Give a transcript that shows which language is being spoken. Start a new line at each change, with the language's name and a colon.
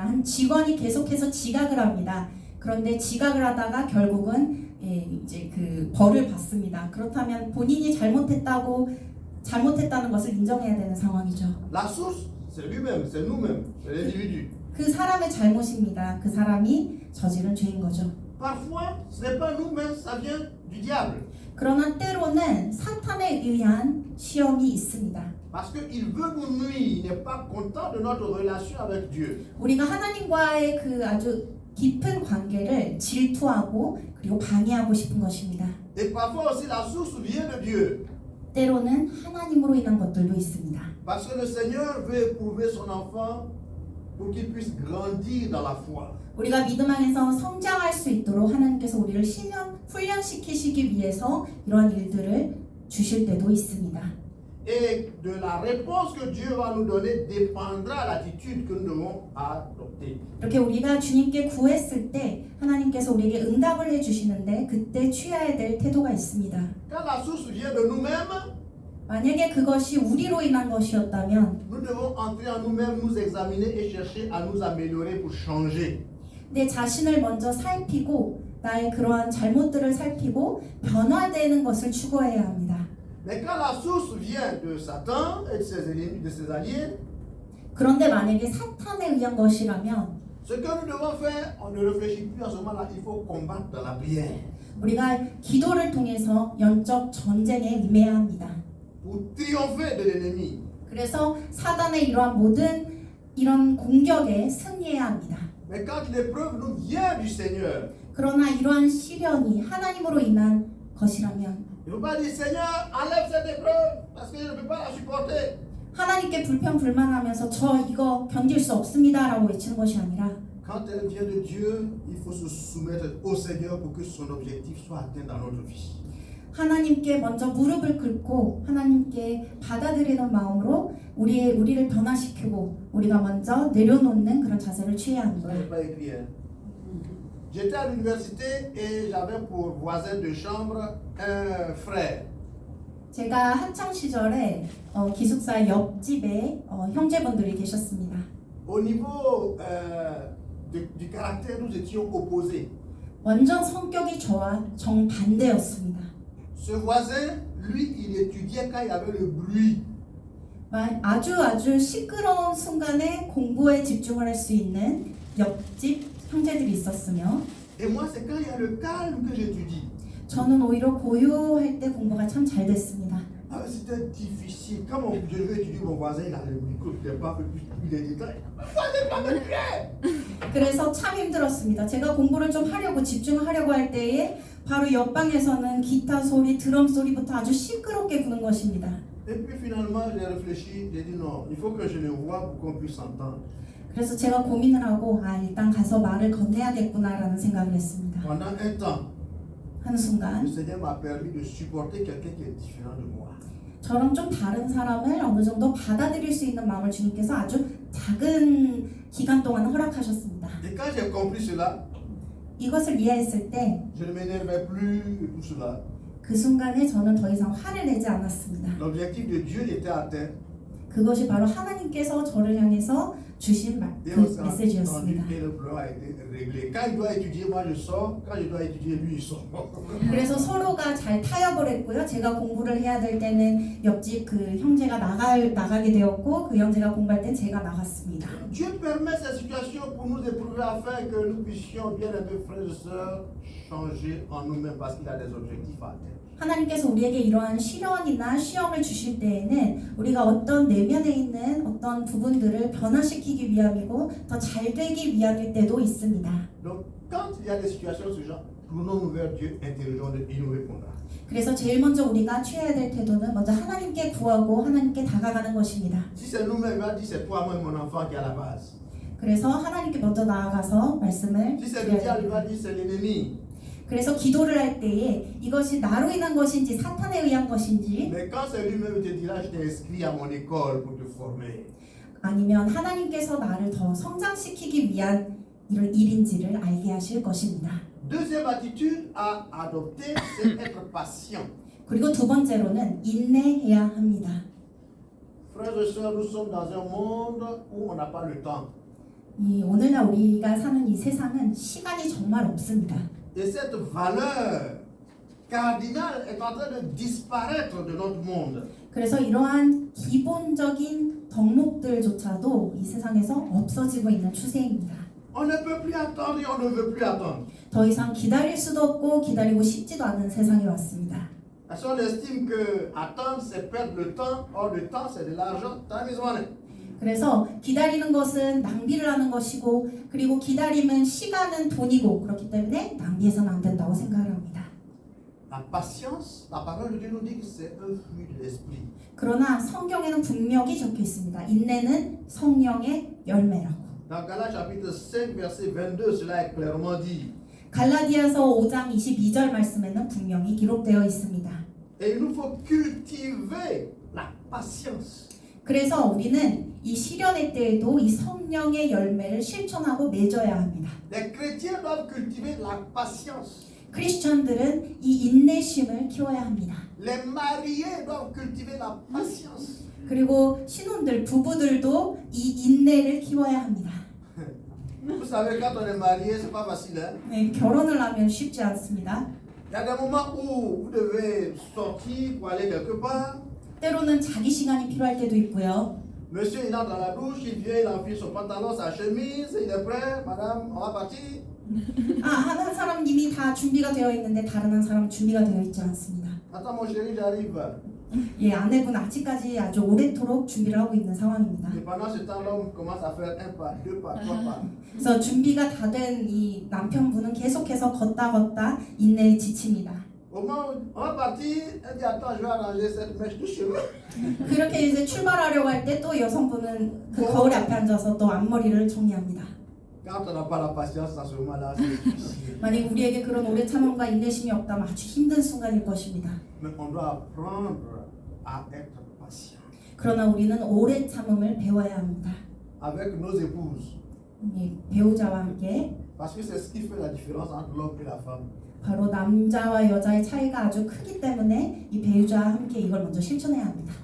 Korean: 한 직원이 계속해서 지각을 합니다. 그런데 지각을 하다가 결국은 이제 그 벌을 받습니다. 그렇다면 본인이 잘못했다는 것을 인정해야 되는 상황이죠.
French: La source, c'est lui-même, c'est nous-mêmes, c'est l'individu.
Korean: 그 사람의 잘못입니다. 그 사람이 저지른 죄인 거죠.
French: Parfois, ce n'est pas nous-mêmes, ça vient du diable.
Korean: 그러나 때로는 사탄에 의한 시험이 있습니다.
French: Parce qu'il veut nous nuire, il n'est pas content de notre relation avec Dieu.
Korean: 우리가 하나님과의 그 아주 깊은 관계를 질투하고 그리고 방해하고 싶은 것입니다.
French: Et parfois aussi la source vient de Dieu.
Korean: 때로는 하나님으로 인한 것들도 있습니다.
French: Parce que le Seigneur veut éprouver son enfant pour qu'il puisse grandir dans la foi.
Korean: 우리가 믿음 안에서 성장할 수 있도록 하나님께서 우리를 훈련시키시기 위해서 이러한 일들을 주실 때도 있습니다.
French: Et de la réponse que Dieu va nous donner dépendra l'attitude que nous devons adopter.
Korean: 이렇게 우리가 주님께 구했을 때 하나님께서 우리에게 응답을 해주시는데 그때 취해야 될 태도가 있습니다.
French: Quand la source vient de nous-mêmes,
Korean: 만약에 그것이 우리로 인한 것이었다면
French: nous devons entrer en nous-mêmes, nous examiner et chercher à nous améliorer pour changer.
Korean: 내 자신을 먼저 살피고 나의 그러한 잘못들을 살피고 변화되는 것을 추구해야 합니다.
French: Mais quand la source vient de Satan et de ses ennemis, de ses alliés,
Korean: 그런데 만약에 사탄에 의한 것이라면
French: ce que nous devons faire, on ne réfléchit plus à ce moment-là, il faut combattre dans la prière.
Korean: 우리가 기도를 통해서 영적 전쟁에 임해야 합니다.
French: Pour triompher de l'ennemi.
Korean: 그래서 사단의 이러한 모든 이런 공격에 승리해야 합니다.
French: Mais quand l'épreuve nous vient du Seigneur,
Korean: 그러나 이러한 시련이 하나님으로 인한 것이라면
French: il ne faut pas dire Seigneur, enlève cette épreuve parce que je ne peux pas la supporter.
Korean: 하나님께 불평불만하면서 저 이거 견딜 수 없습니다라고 외치는 것이 아니라
French: Quand elle vient de Dieu, il faut se soumettre au Seigneur pour que son objectif soit atteint dans notre vie.
Korean: 하나님께 먼저 무릎을 꿇고 하나님께 받아들이는 마음으로 우리를 변화시키고 우리가 먼저 내려놓는 그런 자세를 취해야 하는
French: Ça
Korean: 거예요.
French: n'est pas écrit. Hein? J'étais à l'université et j'avais pour voisin de chambre un frère.
Korean: 제가 학창 시절에 기숙사 옆집에 형제분들이 계셨습니다.
French: Au niveau du caractère, nous étions opposés.
Korean: 완전 성격이 저와 정반대였습니다.
French: Ce voisin, lui, il étudiait quand il y avait le bruit.
Korean: 아주 시끄러운 순간에 공부에 집중을 할 수 있는 옆집 형제들이 있었으며
French: Et moi, c'est quand il y a le calme que j'étudie. 저는 오히려 고요할 때 공부가 참 잘 됐습니다. Ah, c'était difficile. Quand je devais étudier, mon voisin, il a le micro, il ne pas plus les détails. Fallait pas me tuer.
Korean: 그래서 참 힘들었습니다. 제가 공부를 좀 하려고 집중하려고 할 때에 바로 옆방에서는 기타 소리, 드럼 소리부터 아주 시끄럽게 부는 것입니다.
French: Et puis finalement, j'ai réfléchi, j'ai dit non, il faut que je le voie pour qu'on puisse s'entendre.
Korean: 그래서 제가 고민을 하고 일단 가서 말을 건네야겠구나라는 생각을 했습니다.
French: Pendant un temps,
Korean: 한 순간
French: le Seigneur m'a permis de supporter quelqu'un qui est différent de moi.
Korean: 저랑 좀 다른 사람을 어느 정도 받아들일 수 있는 마음을 주님께서 아주 작은 기간 동안 허락하셨습니다.
French: Et quand j'ai compris cela,
Korean: 이것을 이해했을 때
French: je ne m'énervais plus de tout cela.
Korean: 그 순간에 저는 더 이상 화를 내지 않았습니다.
French: L'objectif de Dieu était atteint.
Korean: 그것이 바로 하나님께서 저를 향해서 주신
French: Et
Korean: 그
French: on s'est entendu
Korean: 메시지였습니다.
French: et le problème a été réglé. Quand il doit étudier, moi je sors. Quand je dois étudier, lui il sort.
Korean: 그래서 서로가 잘 타협을 했고요. 제가 공부를 해야 될 때는 옆집 그 형제가 나가게 되었고 그 형제가 공부할 땐 제가 나갔습니다.
French: Dieu permet ces situations pour nous éprouver afin que nous puissions, bien aimés frères et sœurs, changer en nous-mêmes parce qu'il a des objectifs à atteindre.
Korean: 하나님께서 우리에게 이러한 시련이나 시험을 주실 때에는 우리가 어떤 내면에 있는 어떤 부분들을 변화시키기 위함이고 더 잘 되기 위함일 때도 있습니다.
French: Donc, quand il y a des situations de ce genre, tournons-nous vers Dieu, interrogeons-le, il nous répondra.
Korean: 그래서 제일 먼저 우리가 취해야 될 태도는 먼저 하나님께 구하고 하나님께 다가가는 것입니다.
French: Si c'est nous-mêmes, il va dire c'est toi, moi, mon enfant qui est à la base.
Korean: 그래서 하나님께 먼저 나아가서 말씀을
French: Si c'est le
Korean: 드려야
French: diable, il va
Korean: 됩니다.
French: dire c'est l'ennemi.
Korean: 그래서 기도를 할 때에 이것이 나로 인한 것인지 사탄에 의한 것인지
French: Mais quand c'est lui-même, il te dira je t'ai inscrit à mon école pour te former.
Korean: 아니면 하나님께서 나를 더 성장시키기 위한 이런 일인지를 알게 하실 것입니다.
French: Deuxième attitude à adopter, c'est être patient.
Korean: 그리고 두 번째로는 인내해야 합니다.
French: Frères et sœurs, nous sommes dans un monde où on n'a pas le temps.
Korean: 이 오늘날 우리가 사는 이 세상은 시간이 정말 없습니다.
French: Et cette valeur cardinale est en train de disparaître de notre monde.
Korean: 그래서 이러한 기본적인 덕목들조차도 이 세상에서 없어지고 있는 추세입니다.
French: On ne peut plus attendre et on ne veut plus attendre.
Korean: 더 이상 기다릴 수도 없고 기다리고 싶지도 않은 세상이 왔습니다.
French: Parce qu'on estime que attendre, c'est perdre le temps. Or, le temps, c'est de l'argent.
English: Time is money.
Korean: 그래서 기다리는 것은 낭비를 하는 것이고 그리고 기다림은 시간은 돈이고 그렇기 때문에 낭비해서는 안 된다고 생각을 합니다.
French: La patience, la parole de Dieu nous dit que c'est un fruit de l'esprit.
Korean: 그러나 성경에는 분명히 적혀 있습니다. 인내는 성령의 열매라고.
French: Dans Galates chapitre 5, verset 22, cela est clairement dit.
Korean: 갈라디아서 5장 22절 말씀에는 분명히 기록되어 있습니다.
French: Et il nous faut cultiver la patience.
Korean: 그래서 우리는 이 시련의 때에도 이 성령의 열매를 실천하고 맺어야 합니다.
French: Les chrétiens doivent cultiver la patience.
Korean: 크리스천들은 이 인내심을 키워야 합니다.
French: Les mariés doivent cultiver la patience.
Korean: 그리고 신혼들, 부부들도 이 인내를 키워야 합니다.
French: Vous savez, quand on est marié, c'est pas facile. Hein?
Korean: 네, 결혼을 하면 쉽지 않습니다.
French: Il y a des moments où vous devez sortir pour aller quelque part.
Korean: 때로는 자기 시간이 필요할 때도 있고요.
French: Monsieur, il entre dans la douche, il vient, il enfile son pantalon, sa chemise, il est prêt. Madame, on va partir.
Korean: 한 사람 이미 다 준비가 되어 있는데 다른 한 사람 준비가 되어 있지 않습니다.
French: Attends, mon chéri, j'arrive.
Korean: 예, 아내분 아직까지 아주 오래도록 준비를 하고 있는 상황입니다.
French: Et pendant ce temps, l'homme commence à faire un pas, deux pas, trois pas.
Korean: 그래서 준비가 다 된 이 남편분은 계속해서 걷다 인내에 지칩니다.
French: Au moment où on va partir, elle dit attends, je vais arranger cette mèche de cheveux.
Korean: 그렇게 이제 출발하려고 할 때 또 여성분은 그 거울 앞에 앉아서 또 앞머리를 정리합니다.
French: Quand on n'a pas la patience dans ce moment-là, c'est difficile.
Korean: 만약 우리에게 그런 오래 참음과 인내심이 없다면 아주 힘든 순간일 것입니다.
French: Mais on doit apprendre à être patient.
Korean: 그러나 우리는 오래 참음을 배워야 합니다.
French: Avec nos épouses.
Korean: 예, 배우자와 함께
French: Parce que c'est ce qui fait la différence entre l'homme et la femme.
Korean: 바로 남자와 여자의 차이가 아주 크기 때문에 이 배우자와 함께 이걸 먼저 실천해야 합니다.